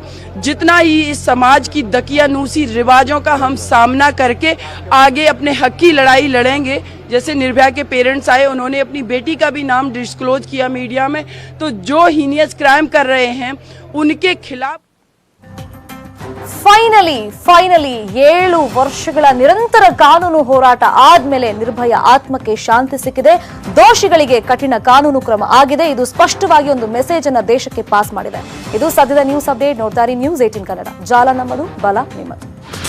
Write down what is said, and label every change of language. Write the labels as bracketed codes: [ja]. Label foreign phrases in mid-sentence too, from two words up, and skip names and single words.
[hi] जितना ही इस समाज की दकियानूसी रिवाजों का हम सामना करके आगे अपने हक की लड़ाई लड़ेंगे। जैसे निर्भया के पेरेंट्स आए, उन्होंने अपनी बेटी का भी नाम डिस्क्लोज किया मीडिया में, तो जो [en] heinous crime [hi] कर रहे हैं उनके खिलाफ [kn] ಫೈನಲಿ 7 ವರ್ಷಗಳ ನಿರಂತರ ಕಾನೂನು ಹೋರಾಟ ಆದ್ಮೇಲೆ ನಿರ್ಭಯ ಆತ್ಮಕ್ಕೆ ಶಾಂತಿ ಸಿಕ್ಕಿದೆ. ದೋಷಿಗಳಿಗೆ ಕಠಿಣ ಕಾನೂನು ಕ್ರಮ ಆಗಿದೆ. ಇದು ಸ್ಪಷ್ಟವಾಗಿ ಒಂದು ಮೆಸೇಜ್ ಅನ್ನು ದೇಶಕ್ಕೆ ಪಾಸ್ ಮಾಡಿದೆ. ಇದು ಸದ್ಯದ [en] news update. [kn] ನೋಡ್ತಾರೆ ನ್ಯೂಸ್ 18 ಕನ್ನಡ. ಜಾಲ ನಮ್ಮದು, ಬಲ ನಿಮ್ಮದು.